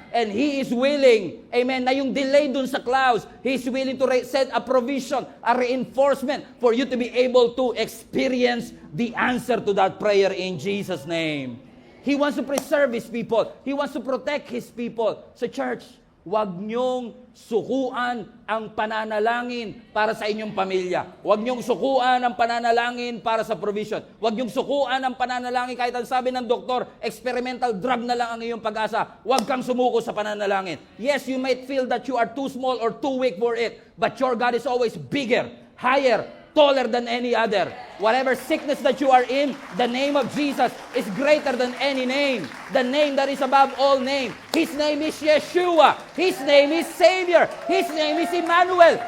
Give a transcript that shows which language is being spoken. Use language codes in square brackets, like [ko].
[en] And He is willing, amen, [tl] na yung delay dun sa clouds, [en] He is willing to send a provision, a reinforcement for you to be able to experience the answer to that prayer in Jesus' name. He wants to preserve His people. He wants to protect His people. [tl] So church, huwag niyong sukuan ang pananalangin para sa inyong pamilya. Huwag niyong sukuan ang pananalangin para sa provision. Huwag niyong sukuan ang pananalangin kahit ang sabi ng doktor, experimental drug na lang ang iyong pag-asa. Huwag kang sumuko sa pananalangin. [en] Yes, you might feel that you are too small or too weak for it, but your God is always bigger, higher, taller than any other. Whatever sickness that you are in, the name of Jesus is greater than any name. The name that is above all name. His name is Yeshua. His name is Savior. His name is Emmanuel.